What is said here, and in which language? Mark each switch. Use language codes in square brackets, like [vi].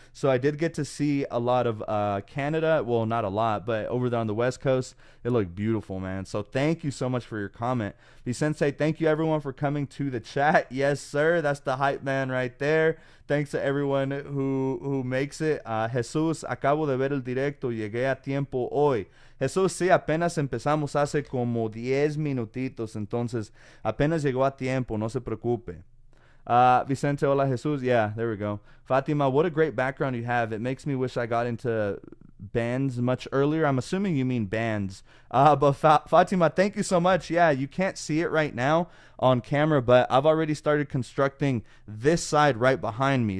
[en] So I did get to see a lot of Canada. Well, not a lot, but over there on the west coast, it looked beautiful, man. So thank you so much for your comment. Vicente, thank you everyone for coming to the chat. Yes, sir. That's the hype man right there. Thanks to everyone who makes it. [es] Jesús, acabo de ver el directo, llegué a tiempo hoy. Jesús, sí, apenas empezamos hace como 10 minutitos, entonces apenas llegó a tiempo, no se preocupe. [en] Vicente, hola Jesús. Yeah, there we go. Fatima, what a great background you have. It makes me wish I got into bands much earlier. I'm assuming you mean bands. But Fatima, thank you so much. Yeah, you can't see it right now on camera, but I've already started constructing this side right behind me.